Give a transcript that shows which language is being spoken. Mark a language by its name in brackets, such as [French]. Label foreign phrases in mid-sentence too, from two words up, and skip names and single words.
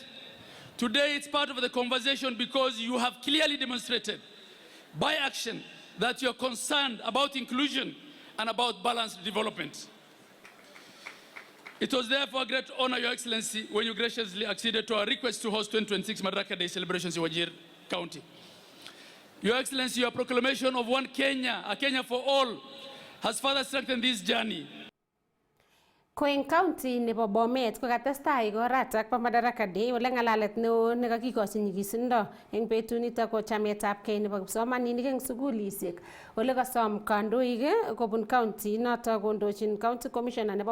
[English] Today it's part of the conversation because you have clearly demonstrated by action that you're concerned about inclusion and about balanced development. It was therefore a great honor, Your Excellency, when you graciously acceded to our request to host 2026 Madaraka Day celebrations in Wajir County. Your Excellency, your proclamation of one Kenya, a Kenya for all, has further strengthened this journey. [Kalenjin] Koeng County nebo Bomet ko katestai koratak pa Madaraka Day ole ngalalet neo nekakikochi nyigisindo eng betunito ko chametabgei nebo kipsomaninik eng sugulisiek ole kasom kandoik kobun county noto kondochin County Commissioner nebo